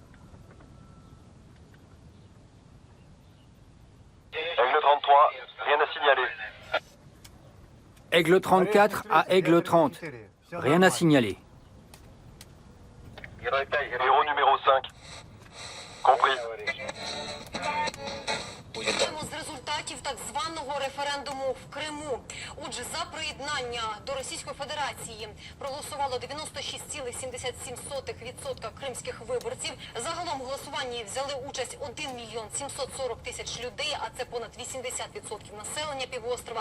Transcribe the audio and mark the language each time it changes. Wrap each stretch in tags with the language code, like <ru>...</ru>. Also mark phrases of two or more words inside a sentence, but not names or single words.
<fr>Aigle 33, rien à signaler. Aigle 34 à Aigle 30. Rien à signaler. Héros numéro 5. Compris.</fr> <uk>учасників так званого референдуму в Криму. Отже, за приєднання до Російської Федерації проголосувало 96,77% кримських виборців. Загалом в голосуванні взяли участь 1 мільйон 740 тисяч людей, а це понад 80% населення півострова.</uk>